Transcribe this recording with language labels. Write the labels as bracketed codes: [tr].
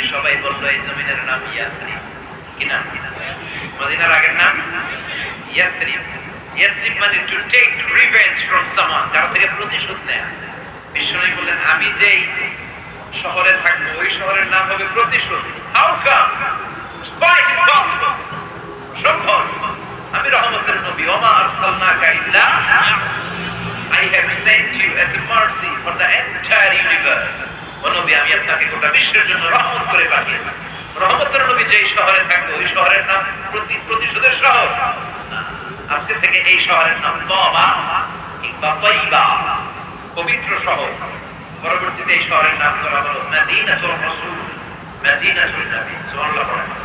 [bn] সবাই বলল এই জমিনের নাম ইয়াসরিব। কি নাম? মদিনার আগের নাম ইয়াসরিব। ইয়াসরিব মানে [en] to take revenge from someone, [bn] কারো থেকে প্রতিশোধ নেয়া। বিষ্ণুনবী বললেন আমি যেই শহরে থাকবো ওই শহরের নাম হবে প্রতিশোধ। [en] How come? It's quite impossible. [bn] সম্ভব। আমি রহমতের নবী, [ar] ওমা আরসালনাকা ইল্লা [en] I have sent you as a mercy for the entire universe. [bn] ও নবী আমি আপনাকে গোটা বিশ্বের জন্য রহমত করে পাঠিয়েছি। রহমতের নবী যেই শহরে থাকবে ওই শহরের নাম প্রতিশোধের শহর। আজকে থেকে এই শহরের নাম তওবা কিংবা তাইবা, পবিত্র শহর। পরবর্তীতে এই শহরের নাম করা হলো মদিনাতুর রাসূল, মদিনাতুন নবী। সুবহানাল্লাহ।